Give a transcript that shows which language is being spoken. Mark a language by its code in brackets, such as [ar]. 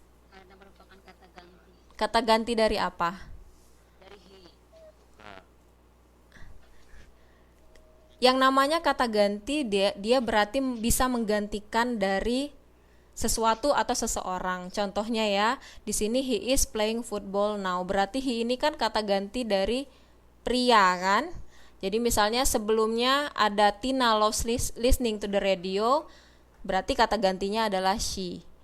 [id] karena merupakan kata ganti Kata ganti dari apa? dari he. Yang namanya kata ganti dia berarti bisa menggantikan dari sesuatu atau seseorang. Contohnya ya, di sini [en] he is playing football now. [id] Berarti he ini kan kata ganti dari pria kan? Jadi misalnya sebelumnya ada [en] Tina loves listening to the radio, [id] berarti kata gantinya adalah she.